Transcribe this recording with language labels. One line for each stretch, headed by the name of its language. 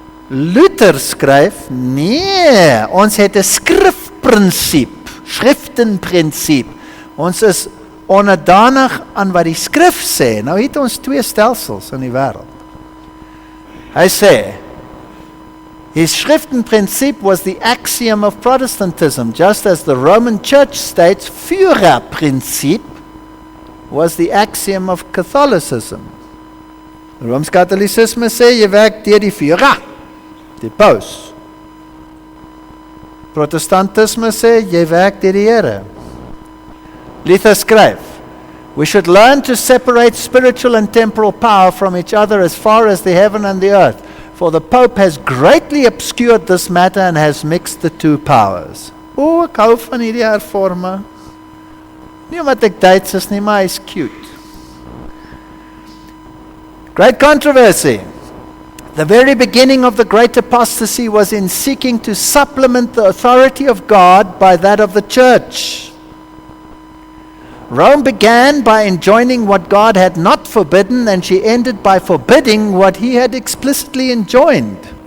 Afrikaans: Luther skryf, nee, ons het 'n skriftenprinsip. Ons is onderdanig aan wat die skrif sê. Nou het ons twee stelsels in die wêreld. Hy sê,
English: his Schriftenprinzip was the axiom of Protestantism, just as the Roman Church states Führerprinzip was the axiom of Catholicism.
Afrikaans: Rooms-Katholicisme sê, jy werk deur die Führer, die paus. Protestantisme sê, jy werk deur die Here. Luther skryf,
English: we should learn to separate spiritual and temporal power from each other as far as the heaven and the earth, for the Pope has greatly obscured this matter and has mixed the two powers.
Afrikaans: O, ek hou van hierdie hervorme. Nie omdat ek Duits is nie, maar hy is cute.
English: Great controversy. The very beginning of the great apostasy was in seeking to supplement the authority of God by that of the church. Rome began by enjoining what God had not forbidden, and she ended by forbidding what he had explicitly enjoined.